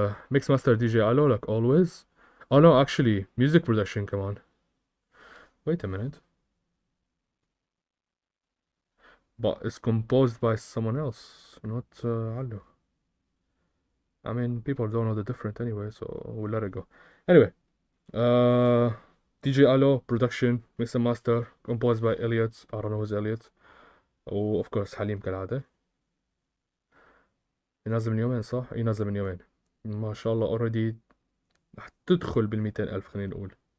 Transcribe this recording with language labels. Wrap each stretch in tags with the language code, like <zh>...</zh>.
<en>Mix master D J Allo like always. oh no actually music production كمان. wait a minute, but it's composed by someone else, not Allo. I mean, people don't know the difference anyway, so we'll let it go. Anyway, uh, DJ Allo, production, mix and master, composed by Elliot. I don't know who's Elliot.</en> <ar>و</ar> <en>of course</en> <ar>حليم كالعادة. ينزل من يومين صح؟ ينزل من يومين. ما شاء الله already رح تدخل بال200,000 خلينا نقول.</ar>